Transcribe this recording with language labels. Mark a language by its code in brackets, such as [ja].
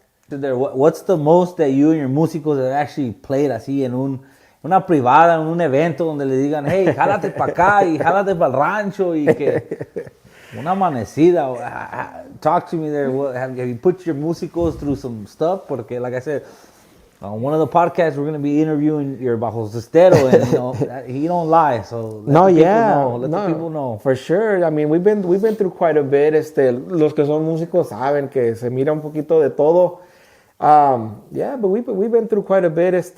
[en] What's the most that you and your músicos have actually played [es] así en una privada, en un evento donde le digan, hey, jálate para acá y jálate para el rancho y que una amanecida? [en] Talk to me there. Have you put your músicos through some stuff? [es] Porque, [en] like I said, on one of the podcasts, we're going to be interviewing your bajo cestero, and you know, he don't lie. So let the people know. For sure. I mean, we've been through quite a bit. [es] Los que son músicos saben que se mira un poquito de todo. [en] Yeah, but we've been through quite a bit.